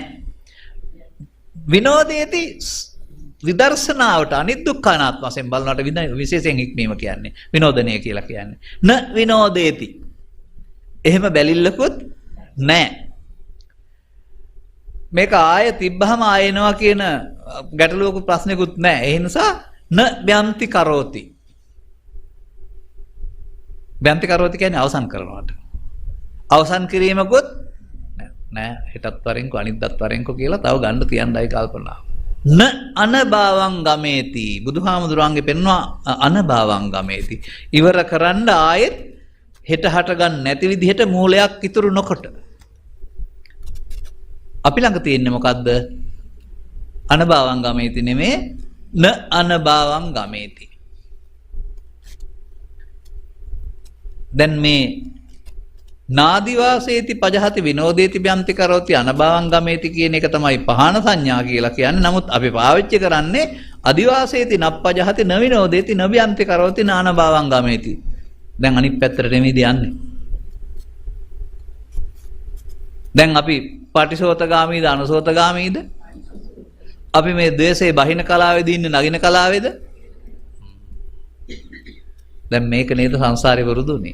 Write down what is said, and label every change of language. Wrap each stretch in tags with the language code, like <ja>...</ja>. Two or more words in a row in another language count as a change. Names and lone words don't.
<si>විනෝදේති විදර්ශනාවට අනිදුක්ඛානාත්ම වශයෙන් බලනකොට විශේෂයෙන් හික්මීම කියන්නේ විනෝදනය කියලා කියන්නේ.</si> <pi>න විනෝදේති.</pi> <si>එහෙම බැලිල්ලකුත් නැහැ. මේක ආයෙ තිබ්බහම ආයෙනවා කියන ගැටලුවක ප්‍රශ්නකුත් නැහැ. ඒ නිසා</si> <pi>න බ්‍යන්ති කරෝති. බ්‍යන්ති කරෝති</pi> <si>කියන්නේ අවසන් කරනවට. අවසන් කිරීමකුත් නෑ. හෙටත් වරෙන්කෝ අනිද්දාත් වරෙන්කෝ කියලා තව ගන්න තියන්නයි කල්පනාව.</si> <pi>න අනභවං ගමේති.</pi> <si>බුදුහාමුදුරන්ගේ පෙන්වනවා</si> <pi>අනභවං ගමේති.</pi> <si>ඉවර කරන්න ආයෙත් හෙට හට ගන්න නැති විදිහට මූලයක් ඉතුරු නොකොට. අපි ළඟ තියෙන්නේ මොකද්ද?</si> <pi>අනභවං ගමේති</pi> <si>නෙමේ</si> <pi>න අනභවං ගමේති.</pi> <si>දැන් මේ</si> <pi>නාදිවාසේති පජහති විනෝදේති බ්‍යන්ති කරෝති අනභවං ගමේති</pi> <si>කියන එක තමයි පහන සංඥා කියලා කියන්නේ. නමුත් අපි පාවිච්චි කරන්නේ</si> <pi>අදිවාසේති නප්පජහති න විනෝදේති න බ්‍යන්ති කරෝති නානභවං ගමේති.</pi> <si>දැන් අනිත් පැත්තට නෙමෙයිද යන්නේ. දැන් අපි පටිසෝතගාමීද අනුසෝතගාමීද? අපි මේ ද්වේෂයේ බහින කලාවේදී ඉන්නේ නගින කලාවේද? දැන් මේක නේද සංසාරේ වරුදුනේ.</si>